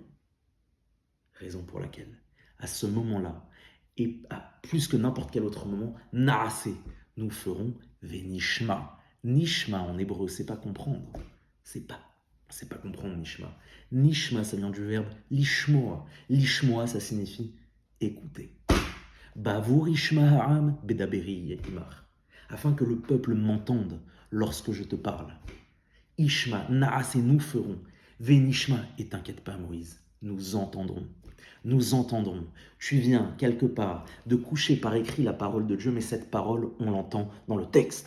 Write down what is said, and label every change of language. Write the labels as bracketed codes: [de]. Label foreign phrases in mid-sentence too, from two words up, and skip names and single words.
[fr] Raison pour laquelle, à ce moment-là, et à plus que n'importe quel autre moment, Naasé, nous ferons Venishma. Nishma en hébreu, c'est pas comprendre. C'est pas comprendre Nishma. Nishma, ça vient du verbe lishmoa. Lishmoa, ça signifie écouter. [he] בעבור ישמע העם בדברי עמך. [fr] Afin que le peuple m'entende lorsque je te parle. Ishma, naase, nous ferons. Venishma, et t'inquiète pas Moïse, nous entendrons. nous entendrons. Tu viens quelque part de coucher par écrit la parole de Dieu, mais cette parole, on l'entend dans le texte.